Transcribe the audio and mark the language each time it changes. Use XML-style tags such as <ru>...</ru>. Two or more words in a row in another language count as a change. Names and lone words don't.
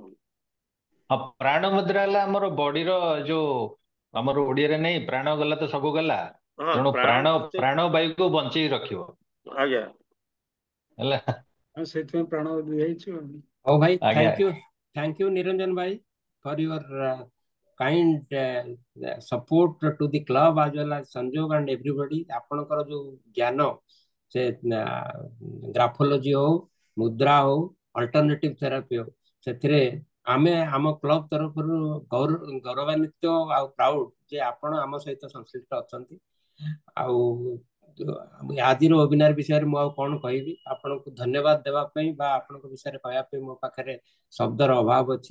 <or>ହଁ, ପ୍ରାଣ ମୁଦ୍ରା ହେଲା ଆମର ବଡିର ଯୋଉ, ଆମର ଓଡିଆରେ ନେଇ ପ୍ରାଣ ଗଲା ତ ସବୁ ଗଲା। ହଁ, ତେଣୁ ପ୍ରାଣ ପ୍ରାଣ ବାୟୁକୁ ବଞ୍ଚେଇ ରଖିବ। ଆଜ୍ଞା। ହେଲା। ସେଥିପାଇଁ ପ୍ରାଣ ଦିଆହେଇଛି ଆଉ। ହଉ ଭାଇ, ଆଜ୍ଞା</or> <en>thank you ନିରଞ୍ଜନ ଭାଇ for your kind support to the club as well as Sanjog and everybody।</en> <or>ଆପଣଙ୍କର ଯୋଉ ଜ୍ଞାନ ସେ ଗ୍ରାଫୋଲୋଜି ହଉ, ମୁଦ୍ରା ହଉ,</or> <en>alternative therapy</en> <or>ହଉ, ସେଥିରେ ଆମେ ଆମ କ୍ଲବ ତରଫରୁ ଗୌରବାନ୍ୱିତ ଆଉ ପ୍ରାଉଡ ଯେ ଆପଣ ଆମ ସହିତ ସଂଶ୍ଳିଷ୍ଟ ଅଛନ୍ତି। ଆଉ ଆଜିର ୱେବିନାର ବିଷୟରେ ମୁଁ ଆଉ କଣ କହିବି, ଆପଣଙ୍କୁ ଧନ୍ୟବାଦ ଦେବା ପାଇଁ ବା ଆପଣଙ୍କ ବିଷୟରେ କହିବା ପାଇଁ ମୋ ପାଖରେ ଶବ୍ଦର ଅଭାବ ଅଛି।</or>